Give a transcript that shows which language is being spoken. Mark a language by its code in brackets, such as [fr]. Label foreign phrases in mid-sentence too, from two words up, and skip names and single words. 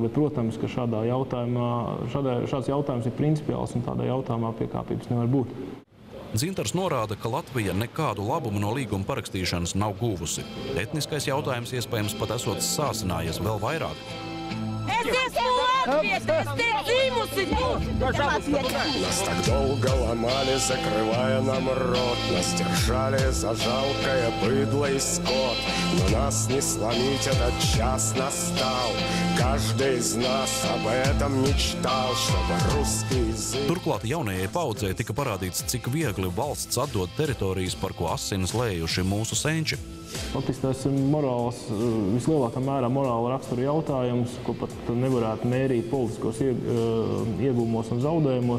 [lv] Bet, protams, ka šāds jautājums ir principiāls, un tādā jautājumā piekāpības nevar būt. Dzintars norāda, ka Latvija nekādu labumu no līguma parakstīšanas nav guvusi. Etniskais jautājums iespējams pat esot sāsinājies vēl vairāk. Es esmu latvieta, es te dzīvusi! [ru] Нас так долго ломали, закрывая нам рот. Нас держали за жалкое быдло и скот. Но нас не сломить, этот час настал. Каждый из нас об этом мечтал, чтобы русский язык... [lv] Turklāt jaunajai paudzei tika parādīts, cik viegli valsts atdod teritorijas, par ko asinis lējuši mūsu senči. Faktiski tas ir vislielākā mērā morāla rakstura jautājums, ko pat nevarētu mērīt politiskos iegūmos un zaudējumos.